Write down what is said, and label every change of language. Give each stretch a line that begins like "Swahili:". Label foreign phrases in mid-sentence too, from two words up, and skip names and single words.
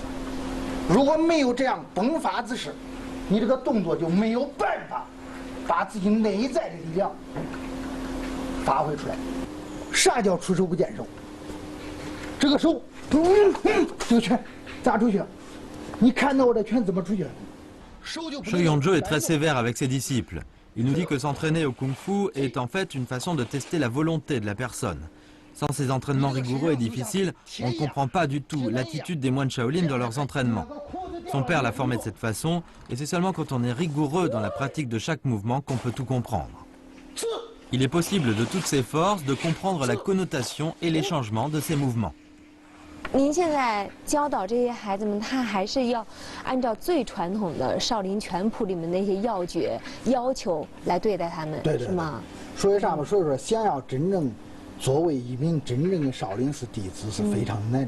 Chinese: 如果没有这样崩发姿势，你这个动作就没有办法把自己内在的力量发挥出来。啥叫出手不见手？这个手，这个拳砸出去了，你看到我的拳怎么出去了？
French: Shoyonje est très sévère avec ses disciples. Il nous dit que s'entraîner au kung-fu est en fait une façon de tester la volonté de la personne. Sans ces entraînements rigoureux et difficiles, on ne comprend pas du tout l'attitude des moines Shaolin dans leurs entraînements. Son père l'a formé de cette façon, et c'est seulement quand on est rigoureux dans la pratique de chaque mouvement qu'on peut tout comprendre. Il est possible de toutes ces forces de comprendre la connotation et les changements de ces mouvements.
Chinese: 您现在教导这些孩子们，他还是要按照最传统的少林拳谱里面那些要诀要求来对待他们，对是吗？所以说，想要真正作为一名真正的少林寺弟子是非常难的。